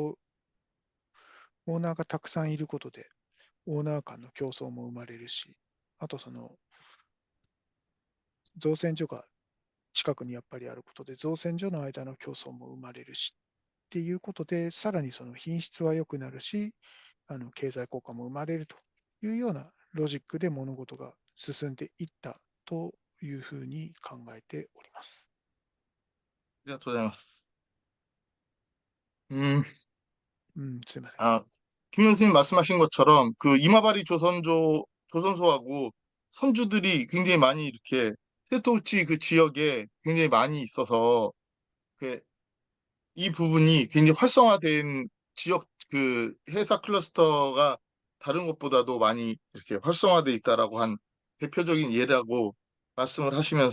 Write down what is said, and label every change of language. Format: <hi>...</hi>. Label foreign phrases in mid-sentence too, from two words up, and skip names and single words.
<ja>たくさんいることで、オーナー間の競争も生まれるし、あとその造船所が近くにやっぱりあることで、造船所の間の競争も生まれるしっていうことで、さらにその品質は良くなるし、経済効果も生まれるというようなロジックで物事が進んでいったというふうに考えております。ありがとうございます。すいません。</ja> <ko>김 교수님 말씀하신 것처럼 그 이마바리 조선소하고 선주들이 굉장히 많이 이렇게 세토우치 그 지역에 굉장히 많이 있어서 그 이 부분이 굉장히 활성화된 지역 그 회사 클러스터가 다른 것보다도 많이 이렇게 활성화돼 있다라고 한 대표적인 예라고 말씀을</ko>